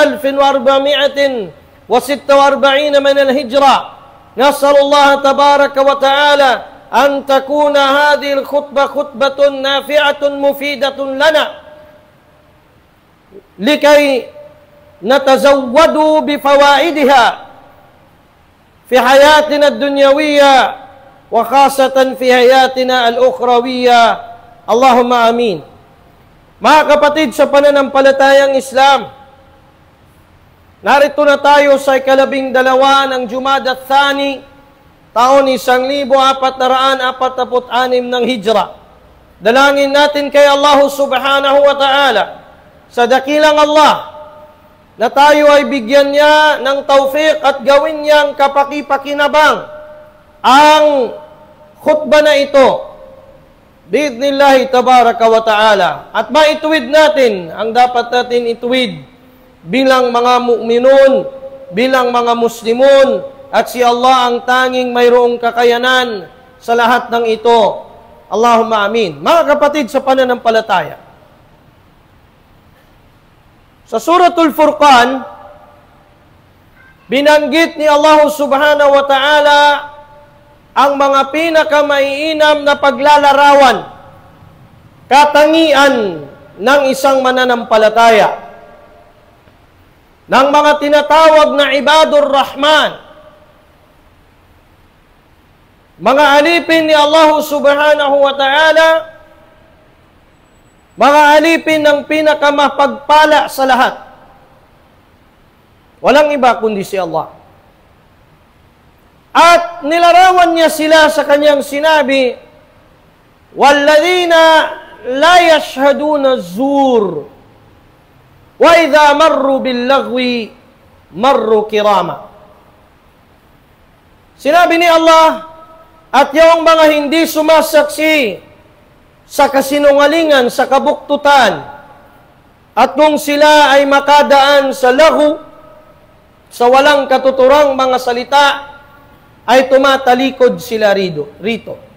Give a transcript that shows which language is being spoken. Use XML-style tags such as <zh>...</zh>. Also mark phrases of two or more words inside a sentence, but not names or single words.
<ar>1446 من الهجرة نسأل الله تبارك وتعالى أن تكون هذه الخطبة خطبة نافعة مفيدة لنا لكي نتزود بفوائدها في حياتنا الدنيوية وخاصة في حياتنا الأخروية اللهم آمين.</ar> <tl>Mga kapatid sa pananampalatayang Islam, narito na tayo sa 12 ng Jumada Thani, taon 1446 ng Hijra. Dalangin natin kay</tl> <ar>الله سبحانه وتعالى</ar> <tl>sa dakilang Allah na tayo ay bigyan niya ng tawfiq at gawin niyang kapaki-pakinabang ang khutbah na ito</tl> <ar>بإذن الله تبارك وتعالى.</ar> <tl>At maituwid natin ang dapat natin ituwid bilang mga mu'minun, bilang mga muslimun, at si Allah ang tanging mayroong kakayanan sa lahat ng ito.</tl> <ar>اللهم آمين.</ar> <tl>Mga kapatid sa pananampalataya, sa Suratul Furqan, binanggit ni</tl> <ar>الله سبحانه وتعالى</ar> <tl>ang mga pinakamaiinam na paglalarawan, katangian ng isang mananampalataya, ng mga tinatawag na</tl> <ar>عباد الرحمن,</ar> <tl>mga alipin ni</tl> <ar>الله سبحانه وتعالى,</ar> <tl>mga alipin ng pinakamapagpala sa lahat. Walang iba kundi si Allah. At nilarawan niya sila sa kanyang sinabi,</tl> <ar>وَالَّذِينَ لَا يَشْهَدُونَ الزُّورَ وَإِذَا مَرُّوا بِاللَّغْوِ مَرُّوا كِرَامًا.</ar> <tl>Sinabi ni Allah, at yung mga hindi sumasaksi sa kasinungalingan, sa kabuktutan, at kung sila ay makadaan sa lahu, sa walang katuturang mga salita, ay tumatalikod sila rito.</tl>